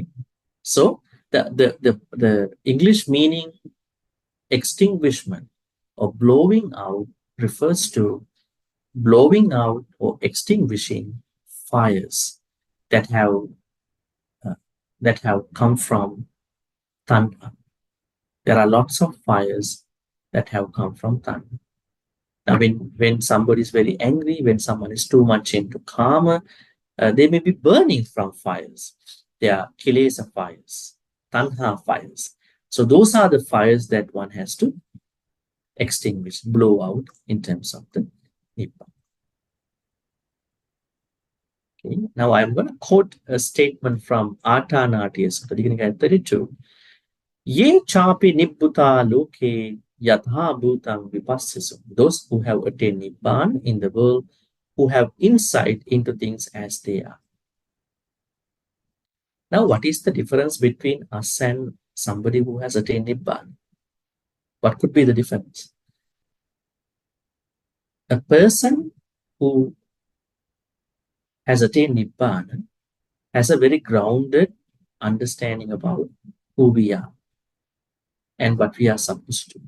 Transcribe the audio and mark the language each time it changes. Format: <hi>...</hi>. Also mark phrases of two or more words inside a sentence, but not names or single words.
<en>So the English meaning extinguishment or blowing out refers to blowing out or extinguishing fires that have come from tanha. There are lots of fires that have come from tanha. Now, when somebody is very angry, when someone is too much into karma, they may be burning from fires. They are kilesa fires, tanha fires. So those are the fires that one has to extinguish, blow out in terms of the Nibbana. Okay. Now I'm going to quote a statement from Athanatiya Sutta, Dignika 32.</en> <pi>Ye chapi nibbuta loke yatha bhutam vipassisu.</pi> <en>Those who have attained Nibbana in the world, who have insight into things as they are. Now, what is the difference between us and somebody who has attained Nibbana? What could be the difference? A person who has attained Nibbana has a very grounded understanding about who we are and what we are supposed to do.</en>